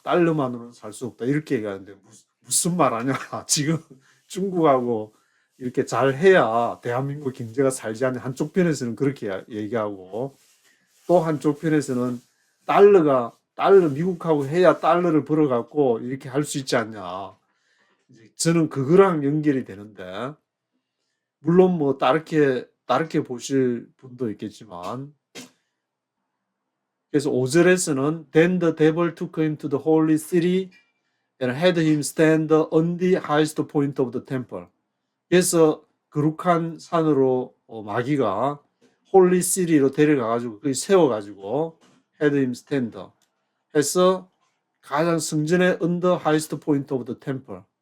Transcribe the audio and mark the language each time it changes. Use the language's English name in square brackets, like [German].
[Korean] 달러만으로는 살 수 없다. 이렇게 얘기하는데 무슨 말 하냐. 지금 중국하고 이렇게 잘 해야 대한민국 경제가 살지 않는 한쪽 편에서는 그렇게 얘기하고 또 한쪽 편에서는 달러 미국하고 해야 달러를 벌어갖고 이렇게 할 수 있지 않냐. 저는 그거랑 연결이 되는데 물론 뭐 다르게 보실 분도 있겠지만 그래서 5절에서는 [English] Then the devil took him to the holy city and had him stand on the highest point of the temple. [Korean] 그래서 거룩한 산으로 마귀가 홀리 시리로 데려가가지고 거기 세워가지고 [English] had him stand [Korean] 해서 가장 성전의 [English] on the highest point of the temple.